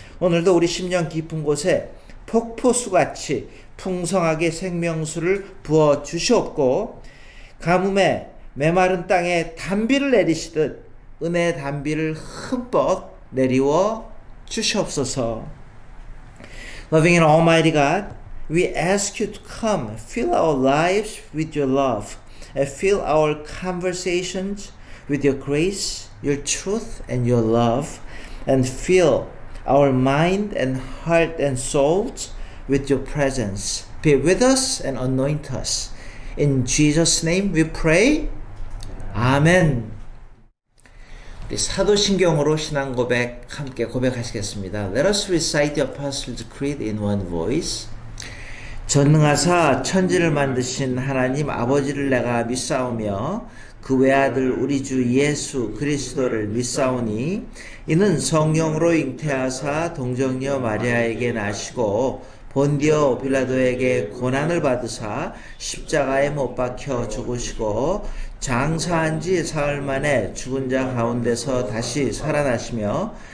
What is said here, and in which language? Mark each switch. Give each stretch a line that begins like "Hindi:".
Korean: 오늘도 우리 심령 깊은 곳에 폭포수같이 풍성하게 생명수를 부어 주시옵고 가뭄에 메마른 땅에 단비를 내리시듯 은혜의 단비를 흠뻑 내리워 주시옵소서.
English: Loving and Almighty God, we ask you to come, fill our lives with your love. And fill our conversations with your grace, your truth, and your love, and fill our mind and heart and souls with your presence. Be with us and anoint us. In Jesus' name we pray.
Korean: 아멘. 우리 사도신경으로 신앙 고백 함께 고백하시겠습니다.
English: Let us recite the Apostles' Creed in one voice.
Korean: 전능하사 천지를 만드신 하나님 아버지를 내가 믿사오며 그 외아들 우리 주 예수 그리스도를 믿사오니 이는 성령으로 잉태하사 동정녀 마리아에게 나시고 본디오 빌라도에게 고난을 받으사 십자가에 못 박혀 죽으시고 장사한 지 사흘 만에 죽은 자 가운데서 다시 살아나시며